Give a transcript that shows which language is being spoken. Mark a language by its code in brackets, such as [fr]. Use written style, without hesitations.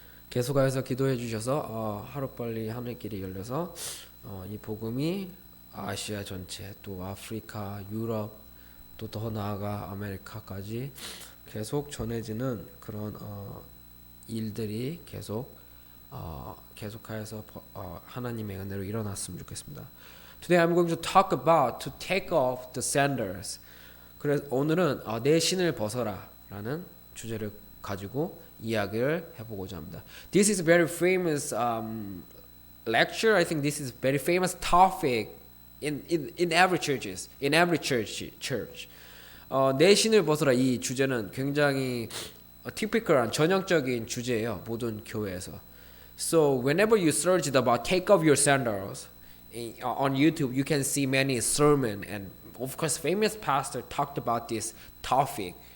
[ko] 계속해서 기도해 주셔서 하루빨리 하늘길이 열려서 이 복음이 아시아 전체 또 아프리카, 유럽 또 더 나아가 아메리카까지 계속 전해지는 그런 일들이 계속하여서 하나님의 은혜로 일어났으면 좋겠습니다. [en] Today I'm going to talk about to take off the sandals. [ko] 그래서 오늘은 내 신을 벗어라라는 주제를 가지고 이야기를 해보고자 합니다. [en] This is a very famous lecture. I think this is a very famous topic in every churches, in every church. [ko] 내 신을 벗어라 이 주제는 굉장히 typical한 전형적인 주제예요. 모든 교회에서. [en] So whenever you search about take off your sandals on YouTube, you can see many sermon and of course famous pastor talked about this topic.